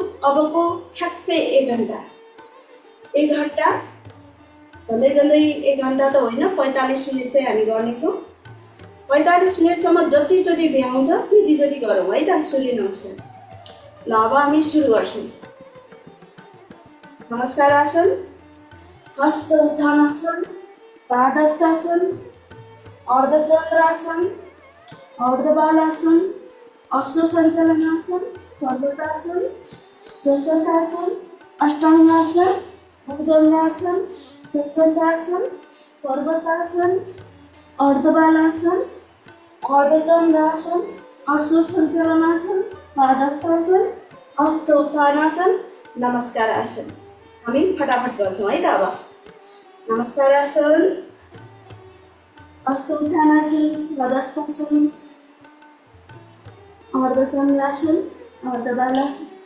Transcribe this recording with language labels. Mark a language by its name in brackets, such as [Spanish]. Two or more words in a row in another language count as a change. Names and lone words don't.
[Nepali] अबको ठ्याक्कै 1 घन्टा, 1 घन्टा झन्डै झन्डै 1 घन्टा त होइन, 45 मिनट चाहिँ हामी गर्नेछौँ। 45 मिनटसम्म जतिचोटि भ्याउँछ त्यतिचोटि गरौँ है त सूर्य नमस्कार। ल अब हामी सुरु गर्छौँ। नमस्कार आसन, हस्त उत्थानासन, पादहस्तासन, अर्धचन्द्रासन, अर्धबालासन, अश्व सञ्चालनासन, पर्वतासन, सशकासन, अष्टाङ्गासन, भुजङ्गासन, सशकासन, पर्वतासन, अर्धबालासन, अर्धचन्द्रासन, अश्व सञ्चालनासन, पादहस्तासन, हस्त उत्थानासन, नमस्कार आसन। हामी फटाफट गर्छौँ है त। अब नमस्कार आसन, हस्त उत्थानासन, पादहस्तासन, अर्धचन्द्रासन, अर्धबालासन,